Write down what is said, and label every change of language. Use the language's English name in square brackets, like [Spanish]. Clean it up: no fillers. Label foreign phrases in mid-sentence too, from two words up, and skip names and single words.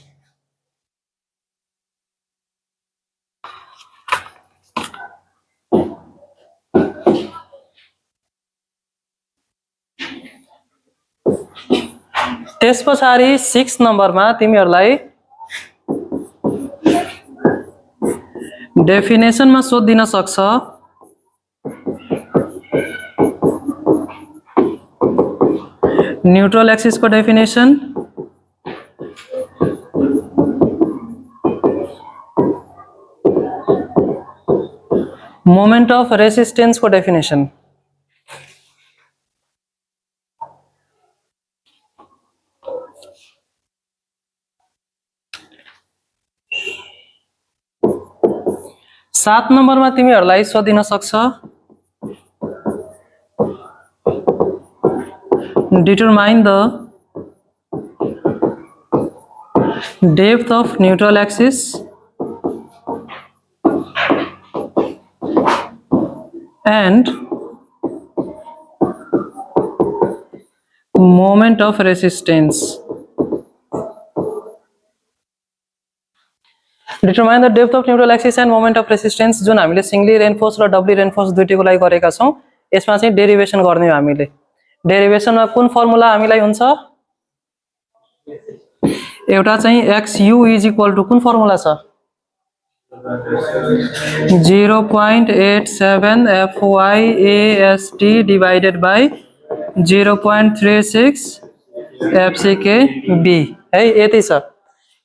[Nepali] त्यसपछि 6 नम्बरमा तिमीहरूलाई डेफिनेसन मा सोधिन सक्छ। [English] neutral axis [Nepali] को डेफिनेसन, [English] moment of resistance [Nepali] को डेफिनेशन, [Hindi] सात नंबर में [Nepali] तिमीहरूलाई सोधिन सक्छ [English] determine the depth of neutral axis and moment of resistance. Determine the depth of neutral axis and moment of resistance [Nepali] जुन हामीले [English] singly reinforce [Nepali] र [English] doubly reinforce [Nepali] दुईटैको लागि गरेका छौं। यसमा चाहिँ डेरिवेसन गर्ने हो हामीले। डेरिवेसनमा कुन फर्मुला हामीलाई हुन्छ एउटा चाहिँ xu [English] is equal to [Nepali] कुन फर्मुला छ 0.87 FYAST [English] divided by [Nepali] 0.36 FCKB है यति छ।